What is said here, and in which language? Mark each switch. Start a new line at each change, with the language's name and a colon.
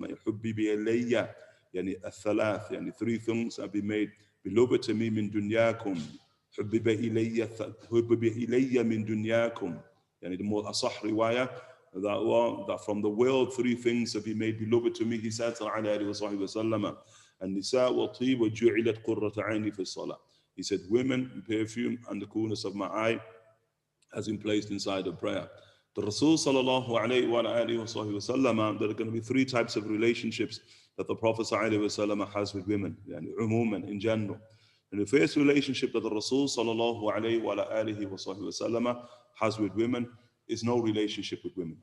Arabic: يحبب إلي يعني الثلاث يعني
English: three things have been made beloved to me
Arabic: من دنياكم. حبب إلي من دنياكم. يعني
English: the more asah riwayah that from the world 3 things have been made beloved to me, he said sallallahu alaihi wasallam.
Arabic: النساء والطيب وجعلت قرة عيني في الصلاة.
English: He said women, perfume, and the coolness of my eye has been placed inside of prayer. The Rasul sallallahu alayhi wa sallam, there are going to be 3 types of relationships that the Prophet sallallahu alayhi wa sallam has with women, yani umuman, in general. And the first relationship that the Rasul sallallahu alayhi wa sallam has with women is no relationship with women.